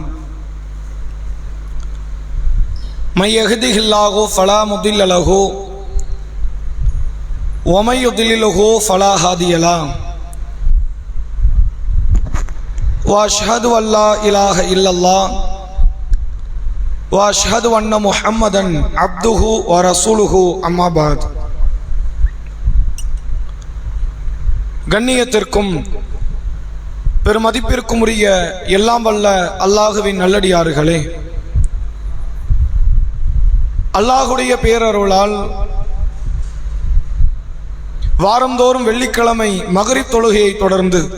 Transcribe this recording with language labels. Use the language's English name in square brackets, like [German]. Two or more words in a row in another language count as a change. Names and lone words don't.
[Arabic] من يهده الله فلا مضل له ومن يضلله فلا هادي له. وأشهد أن لا إله إلا الله وأشهد أن محمدا عبده ورسوله. أما بعد. [Tamil] கண்ணியத்திற்கும் பெருமதிப்பிற்கும் உரிய எல்லாம் வல்ல அல்லாஹுவின் நல்லடியார்களே, அல்லாஹுடைய பேரருளால் வாரந்தோறும் வெள்ளிக்கிழமை மகரிப் தொழுகையை தொடர்ந்து